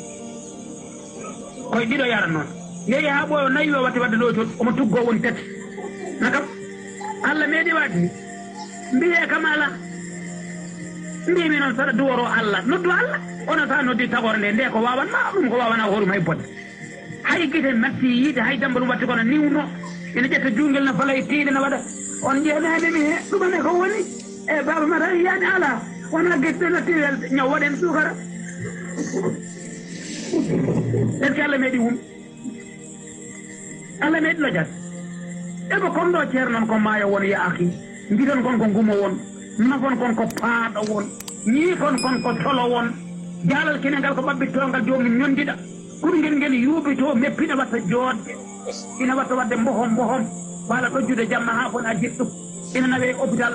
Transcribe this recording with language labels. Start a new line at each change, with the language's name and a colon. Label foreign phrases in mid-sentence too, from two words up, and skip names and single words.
Fula: koye ɗiɗo yaran noon yeeyi ha ɓooyo nayi o watti wadde lowtol omo tuggo woni tati nakam Allah meeɗi wadde ni mbiye kam ala mbimi noon saɗa duworo Allah noddu Allah ono sa noddi tagore nde nde ko wawanma ɗum ko wawana hoɗum hay bodde hay guite matti yiide hay damba ɗum watti kono niwno ene ƴetta jungel no fala e tiiɗe no waɗa on jeenademi he ɗumane ko woni e baba mata yiyani ala wona gueɗe no tiwel ñaw waɗen sukara
French: est ce que
Fula: Allah meeɗi wum Allah meeɗi lojat eɓe kon ɗo ceer noon ko maayo won yaaki mbiɗon kon ko ngumo won nafon kon ko paaɗo won ñiikon kon ko tolo won jaalal kene ngal ko ɓaɓɓittongal jomum ñondiɗa kurgel ngel yuuɓito meppiɗa watta joodde ina watta wadde mbohom wala ɗojjude jamma ha fon a jiɗɗum ina nawe hôpital